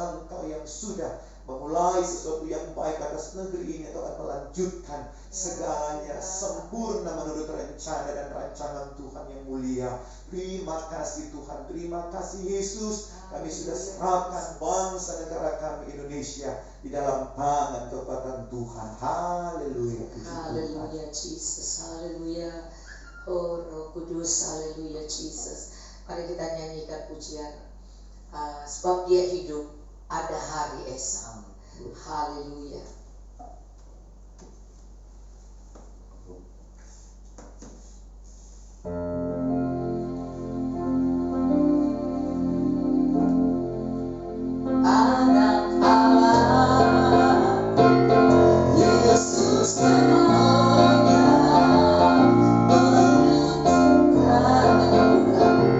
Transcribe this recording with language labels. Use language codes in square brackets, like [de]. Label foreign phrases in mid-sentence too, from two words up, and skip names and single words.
[id] Engkau yang sudah memulai sesuatu yang baik atas negeri ini, Engkau akan melanjutkan segalanya sempurna menurut rencana dan rancangan Tuhan yang mulia. Terima kasih Tuhan, terima kasih Yesus. Kami sudah serahkan bangsa negara kami Indonesia di dalam tangan kekuatan Tuhan. Haleluya. Haleluya Jesus, haleluya. Oh Roh Kudus, haleluya Jesus. Mari kita nyanyikan pujian, sebab Dia hidup, ada hari esok. Haleluya. Anak Allah, Yesus namanya, menentukan,